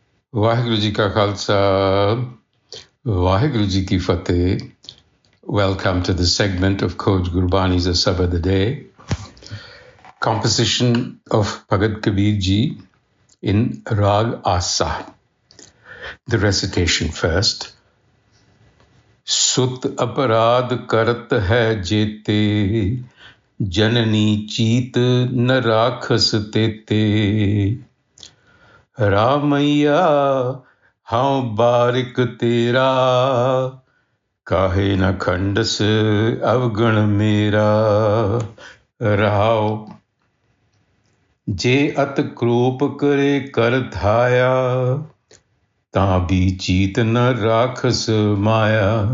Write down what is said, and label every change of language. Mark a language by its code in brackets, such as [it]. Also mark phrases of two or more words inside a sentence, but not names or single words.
[pa] ਵਾਹਿਗੁਰੂ ਜੀ ਕਾ ਖਾਲਸਾ, ਵਾਹਿਗੁਰੂ ਜੀ ਕੀ ਫਤਹਿ. [en] Welcome to the segment of Coach Gurbani's a-sabad-a-day, composition of Bhagat Kabir Ji in Rag Asa. The recitation first. [pa] ਸੁਤ ਅਪਰਾਧ ਕਰਤ ਹੈ ਜੇਤੇ, ਜਨਨੀ ਚੀਤ ਨ ਰਾਖਸ ਤੇਤੇ. ਰਮਈਆ ਹਾਂ ਬਾਰਿਕ ਤੇਰਾ, ਕਾਹੇ ਨ ਖੰਡਸ ਅਵਗਣ ਮੇਰਾ। ਰਾਵ ਜੇ ਅਤ ਕ੍ਰੋਪ ਕਰੇ ਕਰ ਧਾਇਆ, ਤਾ ਭੀ ਚੀਤ ਨ ਰਾਖਸ ਮਾਇਆ।